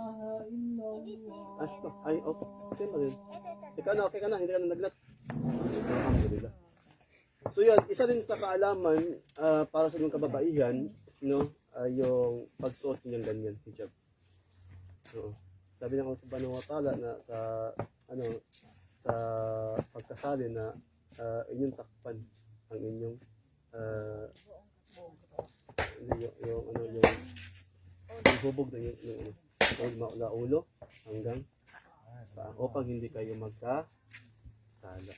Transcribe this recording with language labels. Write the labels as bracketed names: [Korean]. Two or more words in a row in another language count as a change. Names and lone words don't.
[Filipino] Ay, okay. Sino rin? Ikaw na, okay ka na? Hindi ka na naglat? Alhamdulillah. So, yun, isa din sa kaalaman para sa mga kababaihan, no? Yung pagsuot niyang ganyan, hijab. So, sabi ng Allah [Arabic] سبحانه وتعالى [Filipino] na sa pagkasali na inyong takpan ang inyong yung hubog na yung mula ulo hanggang sa upang hindi kayo magkasala.